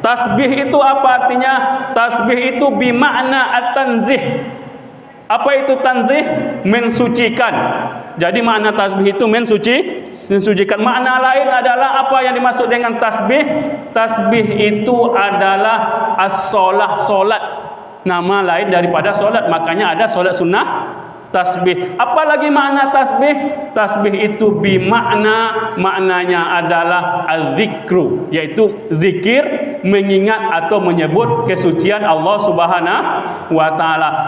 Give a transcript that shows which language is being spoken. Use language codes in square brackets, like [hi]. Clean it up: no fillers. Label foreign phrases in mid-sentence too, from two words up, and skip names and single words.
[id] Tasbih itu apa artinya? Tasbih itu [ar] بمعنى التنزيه. [id] Apa itu tanzih? Mensucikan. Jadi makna tasbih itu mensucikan. Makna lain adalah apa yang dimaksud dengan tasbih? Tasbih itu adalah as-solah, solat. Nama lain daripada solat. Makanya ada solat sunnah tasbih. Apalagi makna tasbih? Tasbih itu maknanya adalah az-zikru, yaitu zikir, mengingat atau menyebut kesucian Allah [ar] سبحانه وتعالى.